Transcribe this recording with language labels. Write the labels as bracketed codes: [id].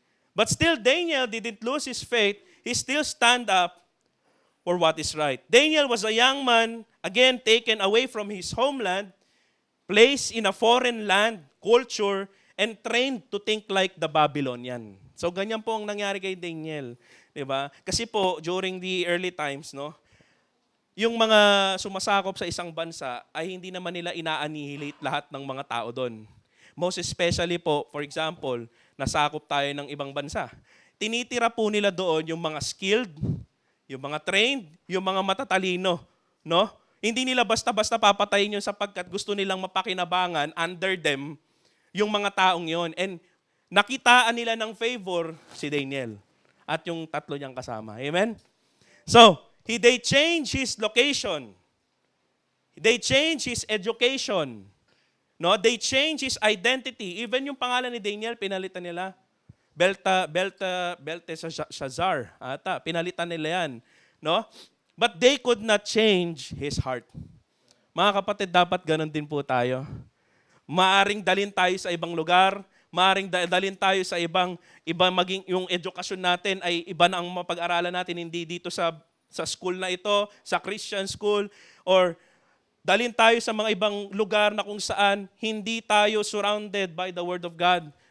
[en] But still, Daniel didn't lose his faith. He still stand up for what is right. Daniel was a young man, again, taken away from his homeland, placed in a foreign land, culture, and trained to think like the Babylonian. [tl] So, ganyan po ang nangyari kay Daniel. Diba? Kasi po, [en] during the early times, [tl] yung mga sumasakop sa isang bansa ay hindi naman nila ina-annihilate lahat ng mga tao doon. [en] Most especially [tl] po, for example, nasakop tayo ng ibang bansa. Tinitira po nila doon yung mga skilled, yung mga trained, yung mga matatalino. Hindi nila basta-basta papatayin yun sapagkat gusto nilang mapakinabangan under them yung mga taong yon. And nakitaan nila ng favor si Daniel at yung tatlo niyang kasama. Amen? [en] So, they change his location. They change his education. They change his identity. Even [tl] yung pangalan ni Daniel, pinalitan nila. Belteshazzar. Pinalitan nila yan. [en] But they could not change his heart. [tl] Mga kapatid, dapat ganun din po tayo. Maaring dalhin tayo sa ibang lugar, maaring dalhin tayo sa iba maging yung edukasyon natin ay iba na ang mapag-aralan natin, hindi dito sa school na ito, sa Christian school, or dalhin tayo sa mga ibang lugar na kung saan hindi tayo [en] surrounded by the Word of God.